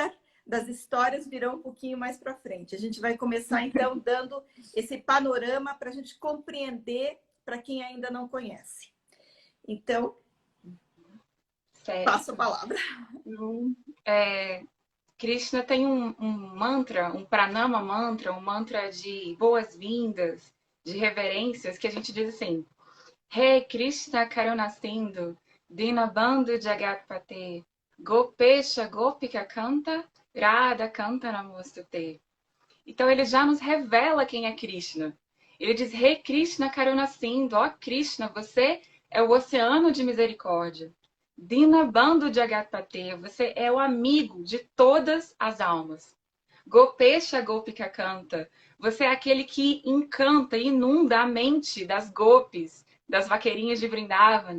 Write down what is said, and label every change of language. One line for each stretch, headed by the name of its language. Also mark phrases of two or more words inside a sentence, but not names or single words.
Portuguese: néctar das histórias virão um pouquinho mais para frente. A gente vai começar, então, dando esse panorama para a gente compreender para quem ainda não conhece. Então, passo a Certo. palavra. Krishna tem um mantra, um
Sanskrit: pranama mantra,
Portuguese: um mantra de boas-vindas, de reverências, que a gente diz assim:
Sanskrit: Hey Krishna Karunasindhu, Dinabandhu Jagatpate, Gopesha Gopika Kanta, Radha Kanta Namostute.
Portuguese: Então ele já nos revela quem é Krishna. Ele diz:
Sanskrit: Hey Krishna Karunasindhu,
Portuguese: ó Krishna, você é o oceano de misericórdia.
Sanskrit: Dinabandhu Jagatpate,
Portuguese: você é o amigo de todas as almas.
Sanskrit: Gopesha Gopika Kanta,
Portuguese: você é aquele que encanta e inunda a mente das gopis, das vaqueirinhas de Vrindavan.